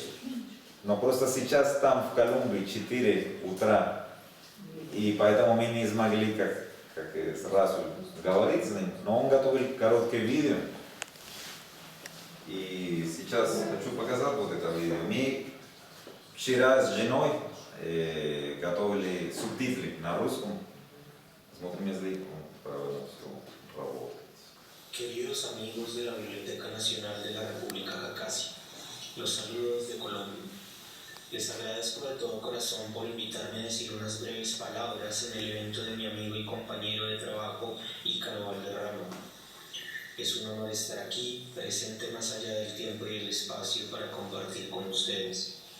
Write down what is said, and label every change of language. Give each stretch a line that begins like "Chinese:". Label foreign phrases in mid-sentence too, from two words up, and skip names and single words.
Russian: Но просто сейчас там в Колумбии 4 утра, и поэтому мы не смогли как сразу говорить с ним, но он готовил короткое видео. И сейчас хочу показать вот это видео. Мы вчера с женой готовили субтитры на русском. Смотрим, если правильно все работает.
Spanish: Queridos amigos de la Biblioteca Nacional de la República Cacasia, los saludos de Colombia. Les agradezco de todo corazón por invitarme a decir unas breves palabras en el evento de mi amigo y compañero de trabajo, Ícaro Valderrama. Es un honor estar aquí, presente más allá del tiempo y el espacio para compartir con ustedes.